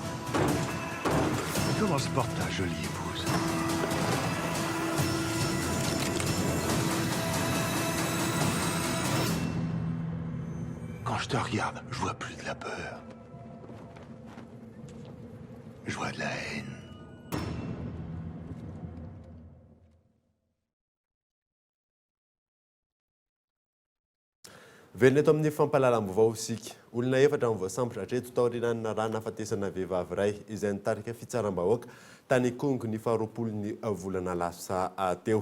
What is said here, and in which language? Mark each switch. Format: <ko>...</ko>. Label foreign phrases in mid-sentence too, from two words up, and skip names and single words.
<fr>Comment se porte ta jolie épouse? Quand je te regarde, je vois plus de la peur. Je vois de la haine.</fr> <mg>Velona eto amin'ny fampahalalam-baovao isika. Olona efatra mivoasambotra hatreto tao aorianana rà nahafatesana vehivavy iray izay nitarika fitsaram-bahoaka tany Kongo ny faharoapolon'ny volana lasa teo.</mg>